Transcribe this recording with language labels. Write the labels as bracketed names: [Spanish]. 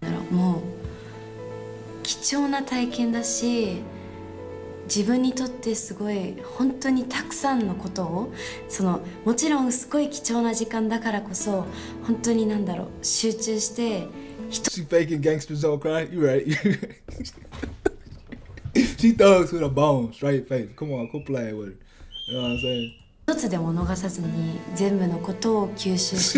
[Japanese] もう貴重な体験だし、自分にとってすごい本当にたくさんのことをもちろんすごい貴重な時間だからこそ本当に集中して。 [English] She faking gangsters don't cry. You right. She thugs with a bone, straight face. Come on, go play with her. You know what I'm saying? [Japanese] 一つでも逃さずに全部のことを吸収し